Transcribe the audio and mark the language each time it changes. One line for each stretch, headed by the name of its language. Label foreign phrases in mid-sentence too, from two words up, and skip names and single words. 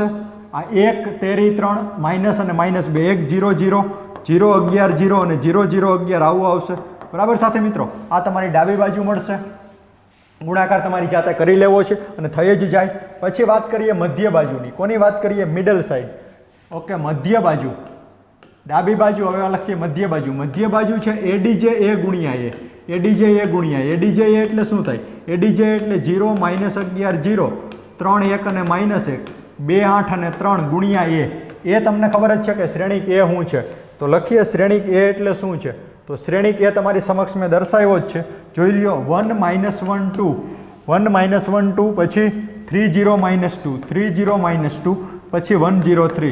Gujarati: આ 1 13 3 માઇનસ અને -2, 1 0 0 0 11 0 અને 0 0 11 આવું આવશે. બરાબર સાથે મિત્રો, આ તમારી ડાબી બાજુ મળશે. ગુણાકાર તમારી જાતે કરી લેવો છે અને થઈ જ જાય. પછી વાત કરીએ મધ્ય બાજુની. કોની વાત કરીએ?
English: middle side.
Gujarati: ઓકે, મધ્ય બાજુ, ડાબી બાજુ. હવે લખીએ મધ્ય બાજુ. મધ્ય બાજુ છે ADJ a ગુણ્યા a, ADJ a ગુણ્યા a. ADJ a એટલે શું થાય? ADJ એટલે 0 -11 0, 3 1 અને -1, 2 8 અને 3 ગુણ્યા a. એ તમને ખબર જ છે કે શ્રેણિક એ શું છે, તો લખીએ શ્રેણિક એ એટલે શું છે. તો શ્રેણિક એ તમારી સમક્ષ મેં દર્શાવ્યો જ છે, જોઈ લ્યો. 1 - 1 2, 1 - 1 2, પછી 3 0 -2, 3 0 -2, પછી 1 0 3.